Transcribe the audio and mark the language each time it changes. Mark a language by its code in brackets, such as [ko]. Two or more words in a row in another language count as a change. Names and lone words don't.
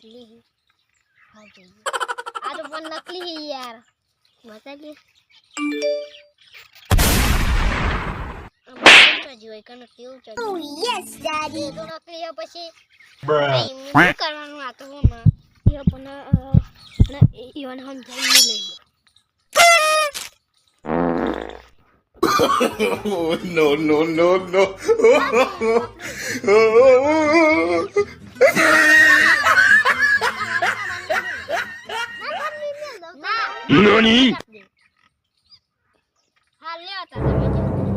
[gu] આ તો પણ નકલી હે યાર બતાવી [en] Oh yes, Daddy. [gu] તો નકલી હે પછી Bruh. શું કરવાનું આ તો હું એ પણ ઈવન સમજાવી લઈ [en] Oh, no, no, no, no. NANI? [gu] હા લ્યો તા તમે જો